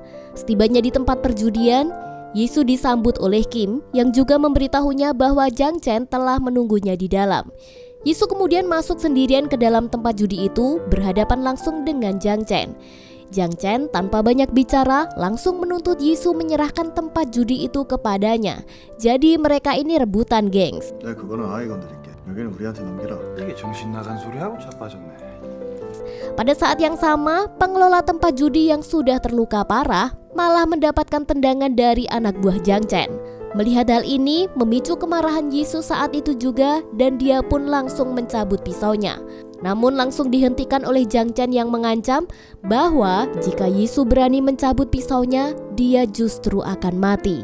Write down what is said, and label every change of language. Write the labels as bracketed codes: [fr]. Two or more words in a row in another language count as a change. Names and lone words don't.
[id] Setibanya di tempat perjudian, Yisu disambut oleh Kim yang juga memberitahunya bahwa Jiang Chen telah menunggunya di dalam. Yisu kemudian masuk sendirian ke dalam tempat judi itu berhadapan langsung dengan Jiang Chen. Jiang Chen tanpa banyak bicara langsung menuntut Yisu menyerahkan tempat judi itu kepadanya. Jadi mereka ini rebutan, gengs. [ko] 내가 그거는 아이가 드릴게. 여기는 우리한테 넘기라. 이게 정신 나간 소리 하고 자빠졌네. [id] Pada saat yang sama, pengelola tempat judi yang sudah terluka parah malah mendapatkan tendangan dari anak buah Jiang Chen. Melihat hal ini memicu kemarahan Yisu saat itu juga dan dia pun langsung mencabut pisaunya. Namun langsung dihentikan oleh Jiang Chen yang mengancam bahwa jika Yisu berani mencabut pisaunya, dia justru akan mati.